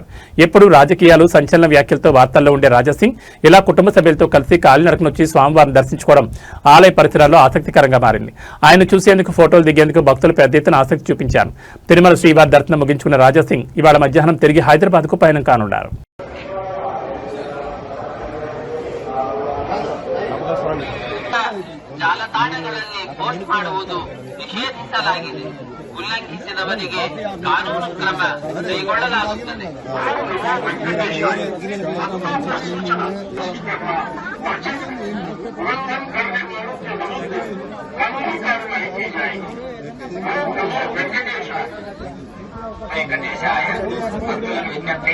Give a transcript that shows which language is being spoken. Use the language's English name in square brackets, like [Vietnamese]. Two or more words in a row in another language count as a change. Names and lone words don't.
[Telugu] ఎప్పుడూ రాజకీయాలు, సంచలన వ్యాఖ్యలతో వార్తల్లో ఉండే రాజాసింగ్ ఇలా కుటుంబ సభ్యులతో కలిసి కాలినడకను వచ్చి స్వామివారిని దర్శించుకోవడం ఆలయ పరిసరాల్లో ఆసక్తికరంగా మారింది. ఆయన చూసేందుకు, ఫోటోలు దిగేందుకు భక్తులు పెద్ద ఎత్తున ఆసక్తి చూపించారు. తిరుమల శ్రీవారి దర్శనం ముగించుకున్న రాజాసింగ్ ఇవాళ మధ్యాహ్నం తిరిగి హైదరాబాద్ కు పయనం కానున్నారు. [Kannada] ಜಾಲತಾಣಗಳಲ್ಲಿ ಪೋಸ್ಟ್ ಮಾಡುವುದು ನಿಷೇಧಿಸಲಾಗಿದೆ. ಉಲ್ಲಂಘಿಸಿದವರಿಗೆ ಕಾನೂನು ಕ್ರಮ ಕೈಗೊಳ್ಳಲಾಗುತ್ತದೆ. [Telugu] వెంకటేశాయ భక్తుల విజ్ఞప్తి.